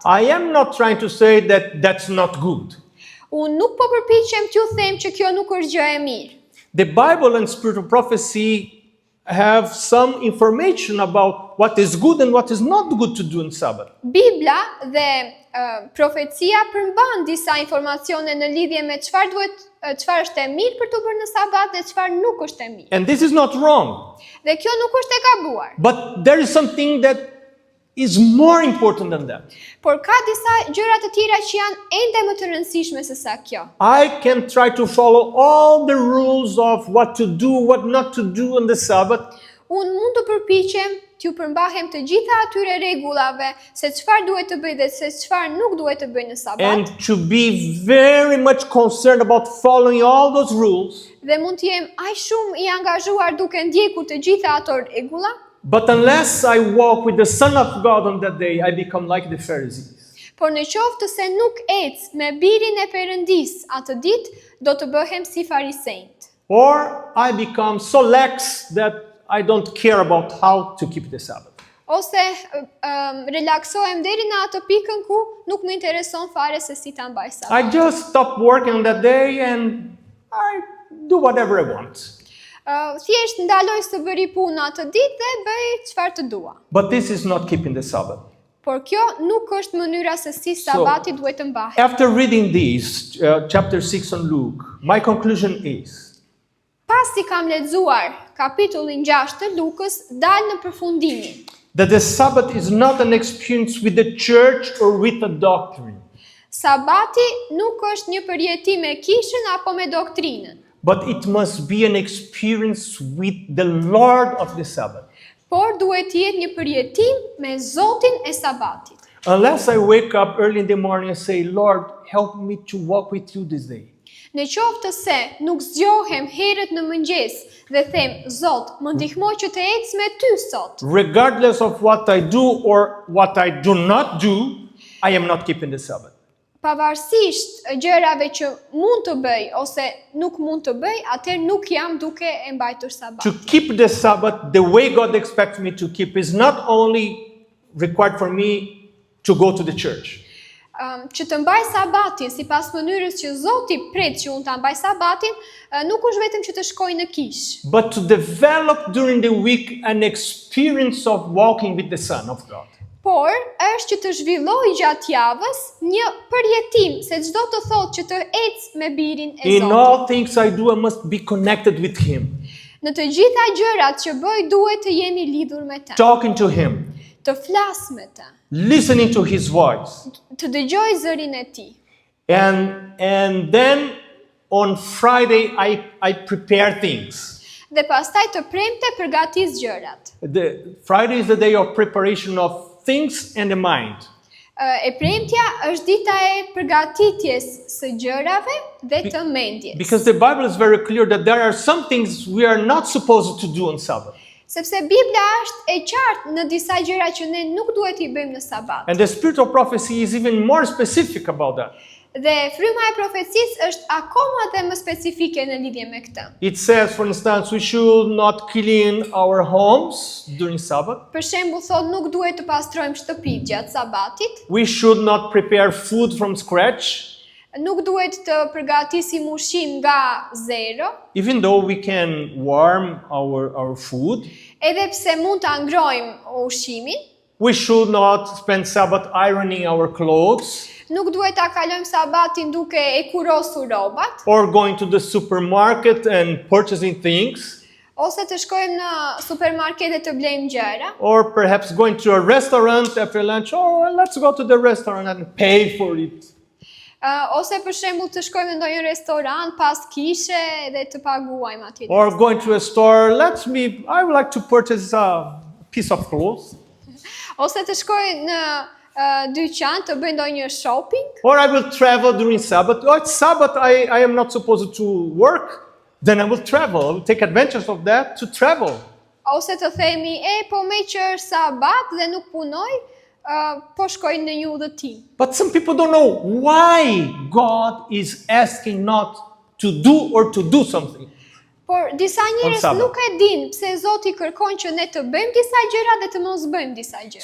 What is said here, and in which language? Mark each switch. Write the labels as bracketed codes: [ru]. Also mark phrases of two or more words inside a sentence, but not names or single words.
[en] I am not trying to say that that's not good. [sq] Unë nuk po përpiqem t'ju them që kjo nuk është gjë e mirë. [en] The Bible and spiritual prophecy have some information about what is good and what is not good to do on Sabbath. [sq] Bibla dhe profecia përmban disa informacione në lidhje me çfarë është e mirë për të bërë në Sabat dhe çfarë nuk është e mirë. [en] And this is not wrong. [sq] Dhe kjo nuk është e gabuar. [en] But there is something that is more important than that. [sq] Por ka disa gjëra të tjera që janë ende më të rëndësishme se sa kjo. [en] I can try to follow all the rules of what to do, what not to do on the Sabbath. [sq] Unë mund të përpiqem t'ju përmbahem të gjitha atyre rregullave se çfarë duhet të bëj dhe se çfarë nuk duhet të bëj në Sabat. [en] And to be very much concerned about following all those rules. [sq] Dhe mund të jem aq shumë i angazhuar duke ndjekur të gjitha ato rregulla. [en] But unless I walk with the Son of God on that day, I become like the Pharisees. [sq] Por në qoftë se nuk ec me birin e Perëndis atë ditë, do të bëhem si farisejt. [en] Or I become so lax that I don't care about how to keep the Sabbath. [sq] Ose relaksohem deri në atë pikën ku nuk më intereson fare se si ta mbaj Sabatin. [en] I just stop working on that day and I do whatever I want. [sq] Thjesht ndaloj së bëri punë atë ditë dhe bëj çfarë të dua. [en] But this is not keeping the Sabbath. [sq] Por kjo nuk është mënyra se si Sabati duhet të mbahet. [en] After reading this, chapter 6 on Luke, my conclusion is, [sq] Pasi kam lexuar kapitullin 6 të Lukës, dal në përfundimin. [en] that the Sabbath is not an experience with the church or with a doctrine, [sq] Sabati nuk është një përjetim me kishën apo me doktrinën, [en] but it must be an experience with the Lord of the Sabbath. [sq] por duhet të jetë një përjetim me Zotin e Sabatit. [en] Unless I wake up early in the morning and say, Lord, help me to walk with you this day. [sq] Në qoftë se nuk zgjohem herët në mëngjes dhe them, Zot, më ndihmo që të ec me ty sot. [en] Regardless of what I do or what I do not do, I am not keeping the Sabbath. [sq] Pavarësisht gjërave që mund të bëj ose nuk mund të bëj, atëherë nuk jam duke e mbajtur [en] To [sq] Sabatin. [en] keep the Sabbath the way God expects me to keep is not only required for me to go to the church. [sq] Që të mbaj Sabatin sipas mënyrës që Zoti pret që unë ta mbaj Sabatin, nuk është vetëm që të shkoj në kishë, [en] But to develop during the week an experience of walking with the Son of God. [sq] por është që të zhvilloj gjatë javës një përjetim, se çdo të thotë që të ec me birin e [en] In [sq] Zotit. [en] all things I do, I must be connected with Him, [sq] Në të gjitha gjërat që bëj duhet të jemi lidhur me të, [en] talking to Him, [sq] të flas me të, [en] listening to His voice. [sq] të dëgjoj zërin e tij. [en] And then on Friday I prepare things. [sq] Dhe pastaj të premte përgatis gjërat. [en] Friday is the day of preparation of things and the mind. [sq] E premtja është dita e përgatitjes së gjërave dhe të mendjes. [en] Because the Bible is very clear that there are some things we are not supposed to do on Sabbath. [sq] Sepse Bibla është e qartë në disa gjëra që ne nuk duhet i bëjmë në Sabat. [en] And the spirit of prophecy is even more specific about that. [sq] Dhe fryma e profecisë është akoma dhe më specifike në lidhje me këtë. [en] It says, for instance, we should not clean our homes during Sabbath. [sq] Për shembull, thotë nuk duhet të pastrojmë shtëpitë gjatë Sabatit. [en] We should not prepare food from scratch. [sq] Nuk duhet të përgatisim ushqim nga zero. [en] Even though we can warm our food. [sq] Edhe pse mund ta ngrojmë ushqimin. [en] We should not spend Sabbath ironing our clothes. [sq] Nuk duhet ta kalojmë Sabatin duke e kurosur rrobat. [en] Or going to the supermarket and purchasing things. [sq] Ose të shkojmë në supermarkete të blejmë gjëra. [en] Or perhaps going to a restaurant after lunch. Oh, well, let's go to the restaurant and pay for it. [sq] Ose për shembull të shkojmë në ndonjë restoran pas kishe dhe të paguajmë atje. [en] Or going to a store, I would like to purchase a piece of clothes. [sq] Ose të shkojmë në dyqan të bëj ndonjë shopping. [en] Or I will travel during Sabbath. Oh, it's Sabbath, I am not supposed to work. Then I will travel. I will take advantage of that to travel. [sq] Ose të themi, po me që është Sabat dhe nuk punoj, po shkoj në një udhëtim. [en] But some people don't know why God is asking not to do or to do something. [sq] Por disa njerëz nuk e dinë pse Zoti kërkon që ne të bëjmë disa gjëra dhe të mos bëjmë disa gjëra.